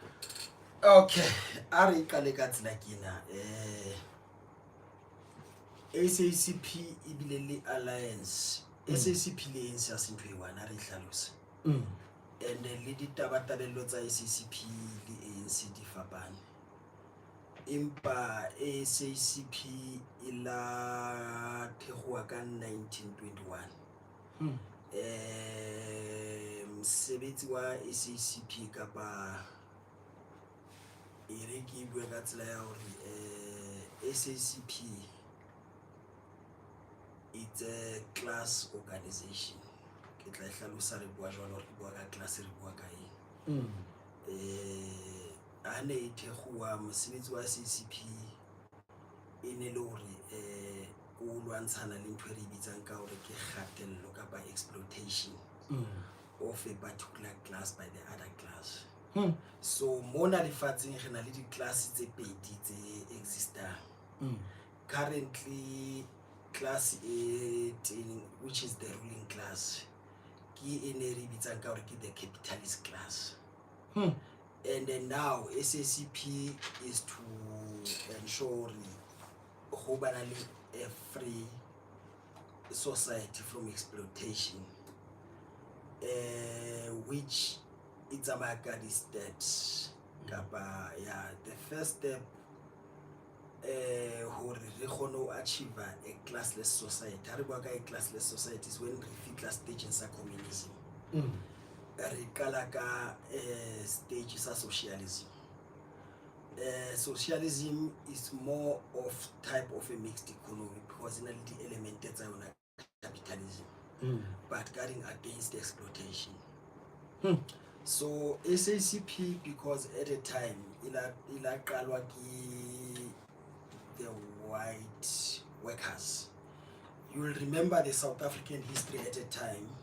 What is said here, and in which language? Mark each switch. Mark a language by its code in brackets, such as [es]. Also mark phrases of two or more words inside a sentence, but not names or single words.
[st] okay a re ka le ka tsela kena SACP e bile le alliance SACP le ANC a sentho e wana re hlalosa and le ditabatabello tsa SACP le ANC di fapane empa SACP e la thekgoa ka 1921 mosebetsi wa SACP kapa ere ke bua ka tsela ya hore SACP [en] it's a class organization [st] ke tla hlalosa re bua jwalo re bua ka class re bua ka eng ane e thekgoa mosebetsi wa SACP e ne le hore o lwantshana le ntho e re bitsang ka hore ke kgatello kapa [en] exploitation of a particular class by the other class. [st] So mona lefatsheng re na le di-class tse pedi tse existang. [en] Currently class 18 which is the ruling class [st] ke ene re bitsang ka hore ke [en] the capitalist class. And then now SACP is to ensure [st] ho bana le [en] a free society from exploitation which it's about the steps kapa yeah the first step [st] hore re kgone ho [en] achieve a classless society. [st] Ha re bua ka [en] a classless society is when [st] re fitla stage sa communism. Re kala ka stage sa socialism. [en] Socialism is more of type of a mixed economy because in the element [st] tsa yona [en] capitalism but guarding against exploitation. So SACP because at a time [st] ila qalwa ki [en] the white workers. You will remember the South African history at a time.